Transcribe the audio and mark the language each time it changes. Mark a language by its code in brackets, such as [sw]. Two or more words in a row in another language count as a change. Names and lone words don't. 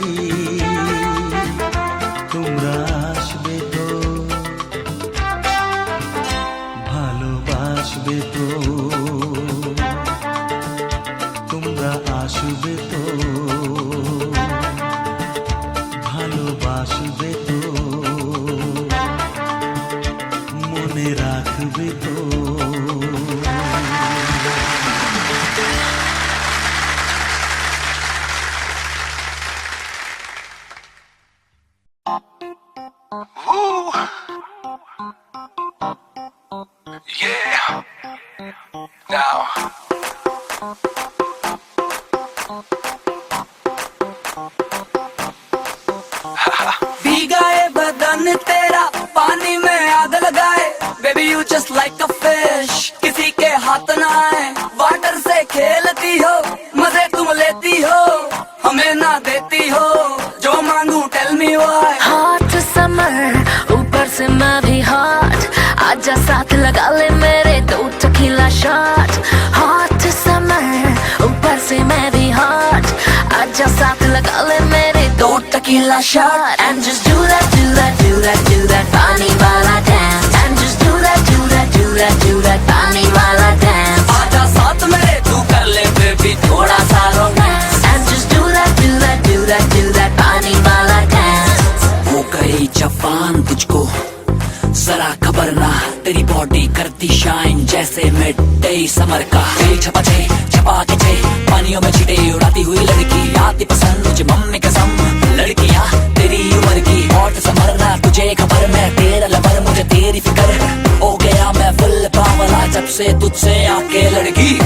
[bn] তোমরা আসবে তো, ভালোবাসবে তো, তোমরা আসবে তো, ভালোবাসবে তো, মনে রাখবে তো। Ooh. [en] Yeah. Now. [hi] मन तेरा पानी में आग लगाए, [en] baby you just like a fish, [hi] किसी के हाथ ना आए, वाटर से खेलती हो, मजे तुम लेती हो, हमें ना देती हो, जो मांगू [en] tell me why. hot summer [hi] ऊपर से मैं भी हॉट, आजा साथ लगा ले मेरे 2 [en] tequila shot. hot summer [hi] ऊपर से मैं भी हॉट, आजा साथ लगा ले मेरे 2 [en] tequila shot. And just do that, do that, do that, do that [hi] पानी वाला [en] dance। And just do that, do that, do that, do that [hi] पानी वाला [en] dance। [hi] आजा साथ मेरे तू कर ले बेबी थोड़ा सा रोमांस। [en] And just do that, do that, do that, do that [hi] पानी वाला [en] dance। [hi] हो गई जवान तुझको जरा खबर ना, तेरी बॉडी करती शाइन जैसे [en] mid day summer [hi] का। छपा के छे पानियों में छिटे उड़ाती हुई लड़की आती पसंद मुझे मम्मी कसम, लड़कियां तेरी उम्र की [en] hot summer [hi] ना, तुझे खबर मैं तेरा लवर, मुझे तेरी फिक्र हो गया मैं फुल पावला जब से तुझसे आके लड़की।